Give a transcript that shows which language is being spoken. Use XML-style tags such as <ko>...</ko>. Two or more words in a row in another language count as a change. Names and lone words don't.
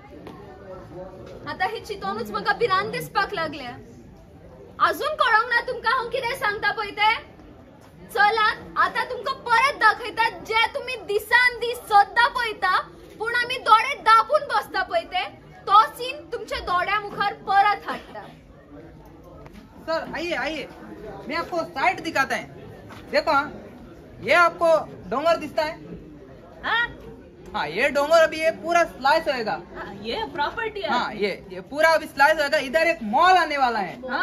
<kok>आता हे चिंतूनच म्हाका भिरांत दिसपाक लागल्या. अजून कळोंक ना तुमकां हांव कितें सांगता पळय ते? चलात आता तुमकां परत दाखयतात जे तुम्ही दिसान दीस सद्दां पळयता पूण आमी दोळे दापून बसता पळय ते तो सीन तुमच्या दोळ्या मुखार परत हाडटा.</kok> <hi>सर आइए आइए, मैं आपको साइट दिखाता है. देखो हाँ, ये आपको डोंगर दिखता है? हाँ, ये डोंगर अभी ये पूरा स्लाइस होएगा. ये प्रॉपर्टी है. हाँ, ये पूरा अभी स्लाइस होएगा. इधर एक मॉल आने वाला है.</hi>